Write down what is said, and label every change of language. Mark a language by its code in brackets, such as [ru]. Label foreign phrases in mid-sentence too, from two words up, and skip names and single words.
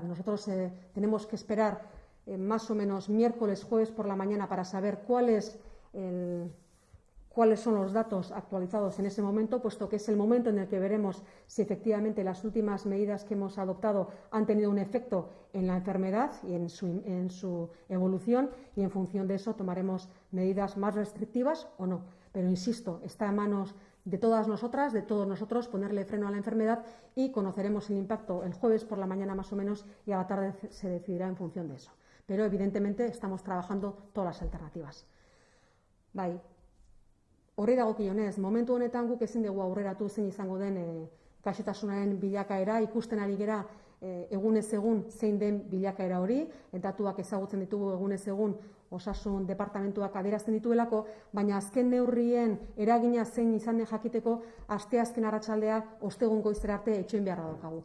[es] Nosotros tenemos que esperar más o menos miércoles, jueves por la mañana para saber cuáles son los datos actualizados en ese momento, puesto que es el momento en el que veremos si efectivamente las últimas medidas que hemos adoptado han tenido un efecto en la enfermedad y en su evolución, y en función de eso tomaremos medidas más restrictivas o no. Pero insisto, está en manos de todas nosotras, de todos nosotros, ponerle freno a la enfermedad, y conoceremos el impacto el jueves por la mañana más o menos, y a la tarde se decidirá en función de eso. Pero evidentemente estamos trabajando todas las alternativas. [eu] Bai. Horri dagokionez, momentu honetan guk ezin dugu aurreratu zein izango den gaixotasunaren bilakaera, ikusten ari gera egunez egun zein den bilakaera hori, datuak ezagutzen ditugu egunez egun osasun departamentuak adierazten dituelako, baina azken neurrien eragina zein izan den jakiteko asteazken arratsaldea ostegun goizera arte etxoin beharra daukagu.